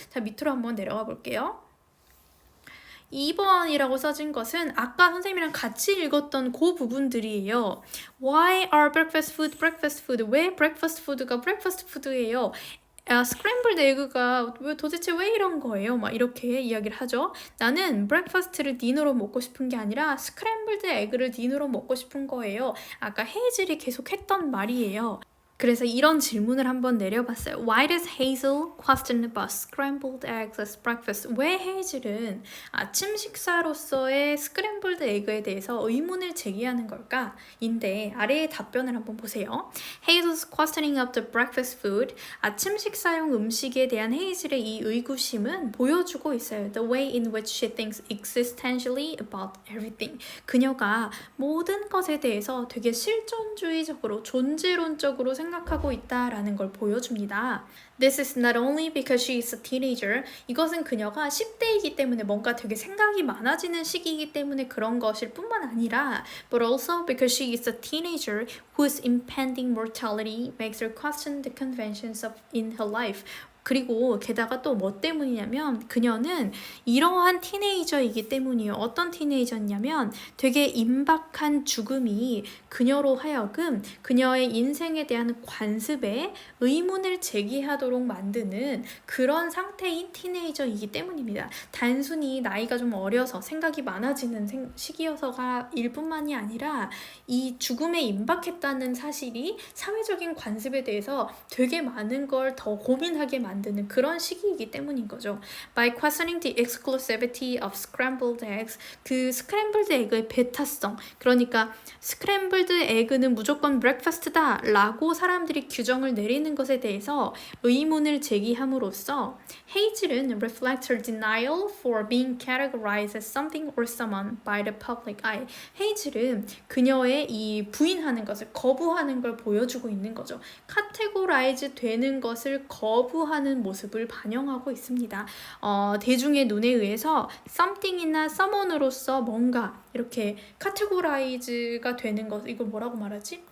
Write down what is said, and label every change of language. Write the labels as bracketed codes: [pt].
[ko] 자, 밑으로 한번 내려가 볼게요. 2번이라고 써진 것은 아까 선생님이랑 같이 읽었던 그 부분들이에요. [en] Why are breakfast food? [ko] 왜 breakfast food가 breakfast food예요? 스크램블드 에그가 도대체 왜 이런 거예요? 막 이렇게 이야기를 하죠. 나는 브렉퍼스트를 딘으로 먹고 싶은 게 아니라 스크램블드 에그를 딘으로 먹고 싶은 거예요. 아까 헤이즐이 계속 했던 말이에요. 그래서 이런 질문을 한번 내려봤어요. [en] Why does Hazel question about scrambled eggs as breakfast? [ko] 왜 헤이즐은 아침 식사로서의 스크램블드 에그에 대해서 의문을 제기하는 걸까? 인데 아래의 답변을 한번 보세요. [en] Hazel's questioning of the breakfast food, [ko] 아침 식사용 음식에 대한 헤이즐의 이 의구심은 보여주고 있어요. [en] The way in which she thinks existentially about everything. [ko] 그녀가 모든 것에 대해서 되게 실존주의적으로, 존재론적으로 생각하고 있다라는 걸 보여줍니다. [en] This is not only because she is a teenager. [ko] 이것은 그녀가 10대이기 때문에 뭔가 되게 생각이 많아지는 시기이기 때문에 그런 것일 뿐만 아니라 [en] but also because she is a teenager whose impending mortality makes her question the conventions in her life. [ko] 그리고 게다가 또 뭐 때문이냐면 그녀는 이러한 티네이저이기 때문이에요. 어떤 티네이저냐면 되게 임박한 죽음이 그녀로 하여금 그녀의 인생에 대한 관습에 의문을 제기하도록 만드는 그런 상태인 티네이저이기 때문입니다. 단순히 나이가 좀 어려서 생각이 많아지는 시기여서가 일 뿐만이 아니라 이 죽음에 임박했다는 사실이 사회적인 관습에 대해서 되게 많은 걸 더 고민하게 만드는 그런 시기이기 때문인 거죠. [en] By questioning the exclusivity of scrambled eggs, [ko] 그 스크램블드 에그의 배타성, 그러니까 스크램블드 에그는 무조건 브렉퍼스트다 라고 사람들이 규정을 내리는 것에 대해서 의문을 제기함으로써 헤이즐은 [en] reflects her denial for being categorized as something or someone by the public eye. [ko] 헤이즐은 그녀의 이 부인하는 것을, 거부하는 걸 보여주고 있는 거죠. 카테고라이즈 되는 것을 거부하는 모습을 반영하고 있습니다. 대중의 눈에 의해서 something이나 someone으로서 뭔가 이렇게 카테고라이즈가 되는 것, 이걸 뭐라고 말하지?